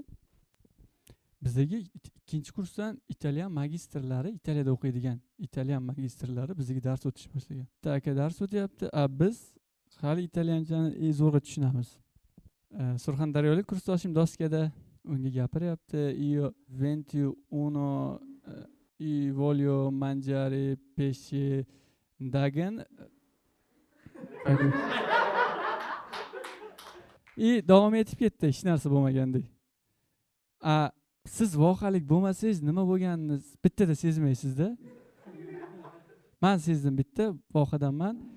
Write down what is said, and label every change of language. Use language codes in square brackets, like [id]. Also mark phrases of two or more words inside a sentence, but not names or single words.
[uz] Bizdagi 2-kursdan italyan magistrlari, Italiyada o'qiydigan italyan magistrlari bizga dars o'tish boshlagan. Bitta aka dars o'tyapti, biz hali italyanchani zo'rg'a tushunamiz. Surxondaryolik kursdoshim doskada unga gapiryapti. [it] Io 21 voglio mangiare pesce dagen. [uz] Davom etib ketdi, hech narsa bo'lmagandek. Siz voqalik bo'lmasangiz nima bo'lganini bittada sezmaysiz-da. Men sezdim bitta voqadanman.